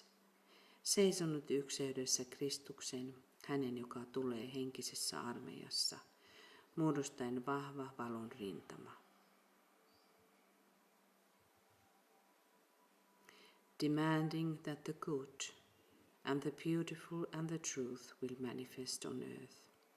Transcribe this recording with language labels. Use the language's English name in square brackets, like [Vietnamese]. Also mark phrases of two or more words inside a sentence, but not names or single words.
[Finnish] Seisonut yhteydessä Kristuksen, hänen joka tulee henkisessä armeijassa, muodostaen vahva valon rintama. [English] Demanding that the good and the beautiful and the truth will manifest on earth.